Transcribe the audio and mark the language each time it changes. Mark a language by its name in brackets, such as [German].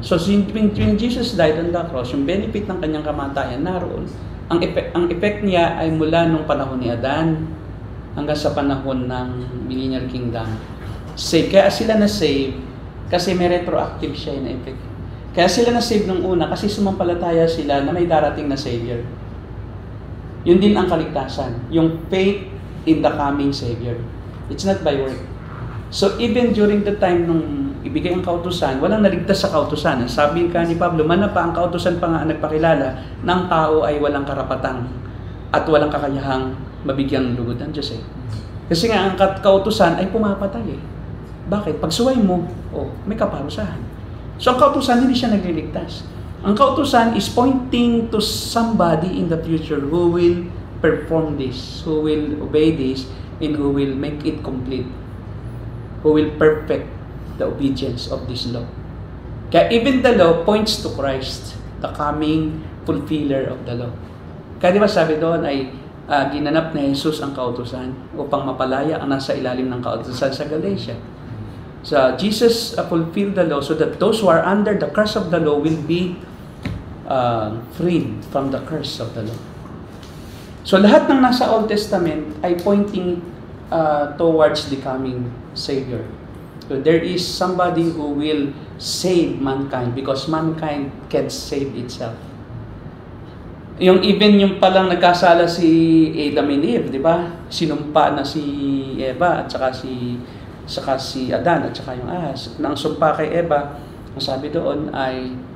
[English] So, when Jesus died on the cross, [Filipino] yung benefit ng kanyang kamatayan, naroon. Ang effect niya ay mula nung panahon ni Adan hanggang sa panahon ng Millennial Kingdom. Kaya sila na-save kasi may retroactive siya na effect. Kaya sila na-save nung una kasi sumampalataya sila na may darating na Savior. Yun din ang kaligtasan. Yung [English] faith in the coming Savior. It's not by work. So even during the time [Filipino] nung ibigay ang kautusan, walang naligtas sa kautusan. Sabi ka ni Pablo, mana pa ang kautusan pa nga nagpakilala ng tao ay walang karapatang at walang kakayahang mabigyang lugod ng Diyos eh. Kasi nga ang kautusan ay pumapatay eh. Bakit? Pag suway mo, may kaparusahan. So ang kautusan hindi siya nagliligtas. Ang kautusan [English] is pointing to somebody in the future who will perform this, who will obey this, and who will make it complete. Who will perfect the obedience of this law. Kaya even the law points to Christ, the coming fulfiller of the law. [Filipino] Kaya di ba sabi doon ay ginanap na Jesus ang kautusan upang mapalaya ang nasa ilalim ng kautusan sa Galatia. [English] So Jesus fulfilled the law so that those who are under the curse of the law will be freed from the curse of the law. [Filipino] So lahat ng nasa [English] Old Testament ay pointing towards the coming Savior. So there is somebody who will save mankind because mankind can save itself. [Filipino] Yung palang nagkasala si Adam and Eve, di ba? Sinumpa na si Eva at saka si Adan at saka yung ahas. Nang sumpa kay Eva, ang sabi doon ay